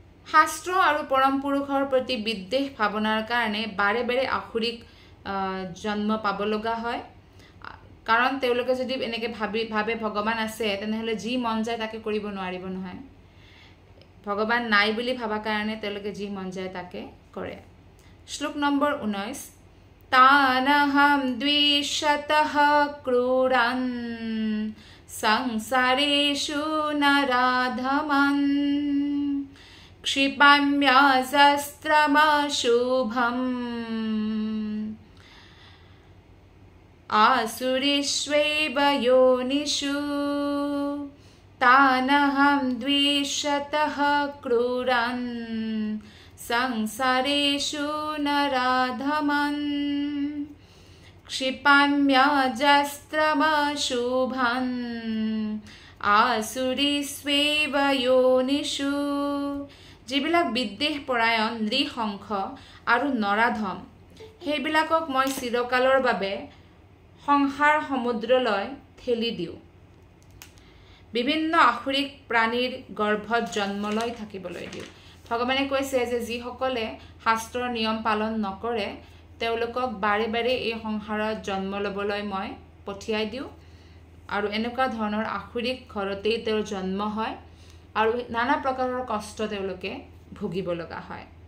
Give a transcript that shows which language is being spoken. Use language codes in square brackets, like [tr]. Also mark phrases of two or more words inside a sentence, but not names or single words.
[as] শাস্ত্ৰ আৰু পৰম পুৰুষৰ প্ৰতি বিদ্বেষ ভাৱনাৰ কাৰণে বাৰে বাৰে আসুৰিক জন্ম পাব লগা হয় কাৰণ তেওঁলোকে যদি এনেকৈ ভাবে ভগৱান আছে তেনেহ'লে যি মন যায় তাকে কৰিব নোৱাৰিব নহয় ভগৱান নাই বুলি ভাবা কাৰণে তেওঁলোকে যি মন যায় তাকে কৰে শ্লোক নম্বৰ 19 [sa] तानहं द्विषतः क्रूरान् संसारेषु नराधमन् क्षिपाम्यजस्त्रमशुभम् आसुरीष्वेव योनिषु तानहं द्विषतः क्रूरान् संसारेषु नराधमन् क्षिपाम्यजस्त्रमशुभम् आसुरीष्वेव योनिषु [as] যিবিলাক বিদ্বেষ পৰায়ণ নৃশংস আৰু নৰাধম সেইবিলাকক মই চিৰকালৰ বাবে সংসাৰ সমুদ্ৰলৈ ঠেলি দিওঁ বিভিন্ন আসুৰিক প্ৰাণীৰ গৰ্ভত জন্ম লৈ থাকিবলৈ দিওঁ ভগৱানে কৈছে যে যিসকলে শাস্ত্ৰৰ নিয়ম পালন নকৰে তেওঁলোকক বাৰে বাৰে এই সংসাৰত জন্ম ল'বলৈ মই পঠিয়াই দিওঁ আৰু এনেকুৱা ধৰণৰ আসুৰিক ঘৰতেই তেওঁৰ জন্ম হয় আৰু নানা প্ৰকাৰৰ কষ্ট তেওঁলোকে ভুগিব লগা হয়